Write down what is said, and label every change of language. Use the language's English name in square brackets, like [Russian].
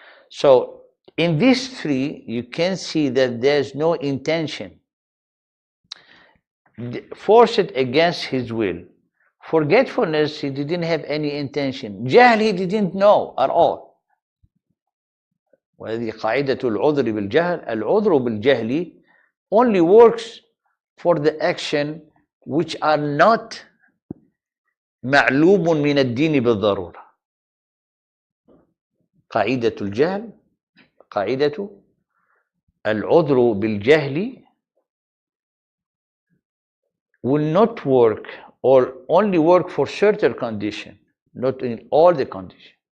[English] So in these three, you can see that there's no intention. Forced against his will. Forgetfulness, he didn't have any intention. Jahl, he didn't know at all. [Arabic] وهذه قاعدة العذر بالجهل. [English] العذر بالجهل only works for the action which are not [Arabic] معلوم من الدين بالضرورة. قاعدة الجهل، قاعدة [English] العذر بالجهل will not work or only work for certain condition, not in all the condition.